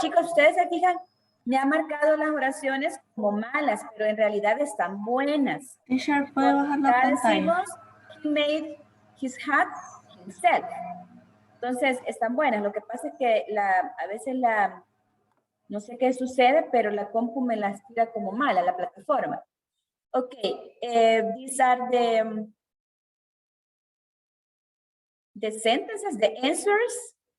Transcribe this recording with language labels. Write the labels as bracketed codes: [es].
[es] Chicos, ustedes se fijan, me han marcado las oraciones como malas, pero en realidad están buenas. Teacher, ¿puede bajar la Ya pantalla? decimos, [en] he made his hat himself. [es] Entonces, están buenas. Lo que pasa es que a veces no sé qué sucede, pero la compu me las tira como mala, la plataforma. [en] Ok, these are the sentences, the answers.